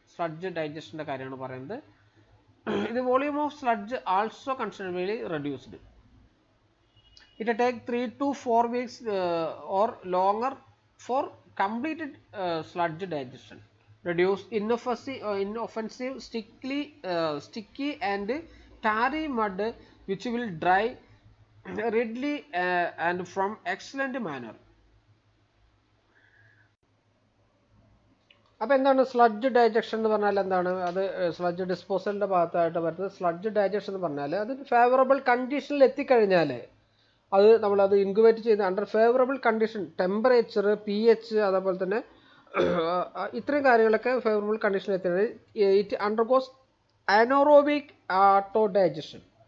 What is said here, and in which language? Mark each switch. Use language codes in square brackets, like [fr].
[ml] Sludge digestion കാര്യമാണ് പറയുന്നത്. [en] The volume of sludge also considerably reduced. It takes 3 to 4 weeks or longer for completed sludge digestion. Reduce inoffensive sticky and tarry mud which will dry readily and from excellent manner. [ml] അപ്പോൾ എന്താണ് sludge digestion എന്ന് പറഞ്ഞാൽ? എന്താണ് അത്? Sludge ഡിസ്പോസലിൻ്റെ ഭാഗത്തായിട്ട് വരുന്നത് sludge digestion എന്ന് പറഞ്ഞാൽ അത് ഫേവറബിൾ കണ്ടീഷനിൽ എത്തിക്കഴിഞ്ഞാൽ അത് നമ്മളത് ഇൻക്യുബേറ്റ് ചെയ്ത് [en] under favourable condition, [ml] temperature, pH, അതേപോലെ തന്നെ ഇത്രയും കാര്യങ്ങളൊക്കെ ഫേവറബിൾ കണ്ടീഷനിൽ എത്തിയത് [en] It undergoes anaerobic autodigestion.